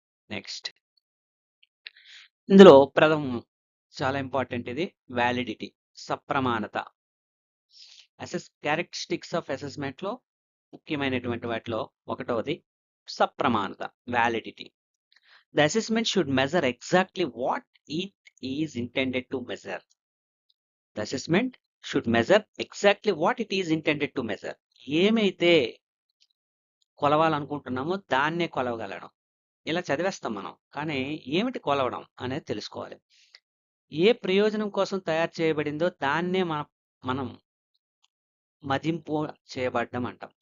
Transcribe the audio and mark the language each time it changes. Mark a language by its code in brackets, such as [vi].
[te] Next, ఇందులో ప్రథమం చాలా ఇంపార్టెంట్, ఇది వ్యాలిడిటీ, సప్రమాణత. [en] characteristics of assessment [te] లో ముఖ్యమైనటువంటి వాటిలో ఒకటవది సప్రమాణత, validity. [en] The assessment should measure exactly what it is intended to measure. The assessment should measure exactly what it is intended to measure. [te] ఏమైతే కొలవాలనుకుంటున్నామో దాన్నే కొలవగలడం. ఇలా చదివేస్తాం మనం, కానీ ఏమిటి కొలవడం అనేది తెలుసుకోవాలి. ఏ ప్రయోజనం కోసం తయారు చేయబడిందో దాన్నే మనం మదింపు చేయబడ్డం అంటాం.